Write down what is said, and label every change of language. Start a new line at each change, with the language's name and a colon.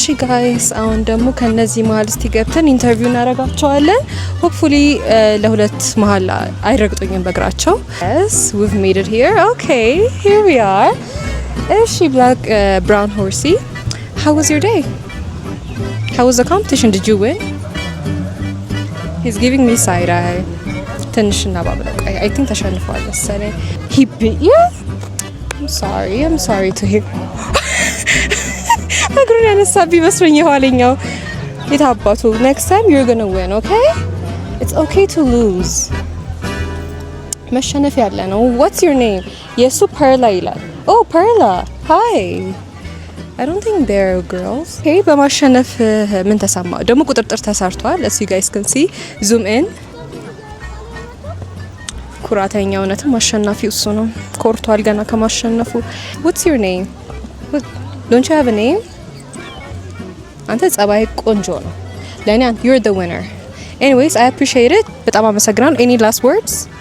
Amharic: ጋይስ አሁን ደግሞ ከነዚህ መሀል እስቲ ገብተን ኢንተርቪው እናደርጋቸዋለን። ሆፕፉሊ ለሁለት መሀል አይረግጡኝም በእግራቸው።
English: Yes, we've made it here. Okay, here we are. እሺ black brown horsey. How was your day? How was the competition? Did you win? He's giving me side eye.
Amharic: ትንሽና ባብለው
English: I think
Amharic: ተሸንፏል መሰለኝ.
English: He beat you? I'm sorry to hear.
Amharic: እግሩን ያነሳብኝ መስሎኝ የኋለኛው የታባቱ
English: next time you're gonna win, okay? It's okay to lose.
Amharic: መሸነፍ ያለ ነው።
English: What's your name?
Amharic: የሱ ፐርላ ይላል። Oh, ፐርላ.
English: Hi. I don't think they're girls.
Amharic: Okay, በማሸነፍ ምን ተሰማ? ደግሞ ቁጥጥር ተሰርቷል.
English: As you guys can see, zoom in.
Amharic: ኩራተኛ እውነትም አሸናፊው እሱ ነው። ኮርቷል ገና ከማሸነፉ።
English: What's your name? Don't you have a name?
Amharic: አንተ ጸባይ ቆንጆ ነው። ለኔ
English: you're the winner. Anyways, I appreciate it.
Amharic: በጣም አመሰግናለሁ.
English: Any last words?